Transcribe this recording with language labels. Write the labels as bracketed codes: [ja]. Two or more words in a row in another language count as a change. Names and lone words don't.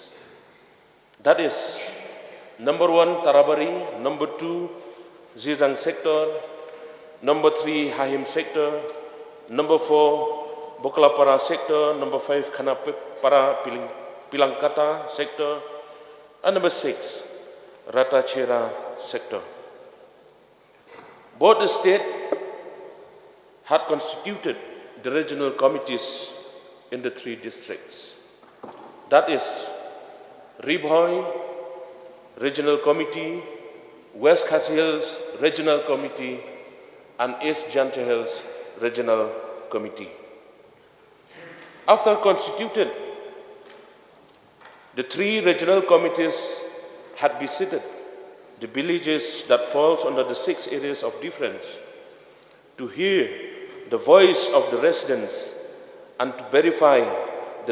[en] That is, number 1, Tarabari, number 2, Zizang sector, number 3, Hahim sector, number 4, Boklapara sector, number 5, Khanapara Pilangkata sector, and number 6, Ratachera sector. Both the state had constituted the regional committees in the 3 districts. That is, Ribhoi Regional Committee, West Khasi Hills Regional Committee, and East Jante Hills Regional Committee. After constituted, the 3 regional committees had visited the villages that falls under the 6 areas of difference to hear the voice of the residents and to verify the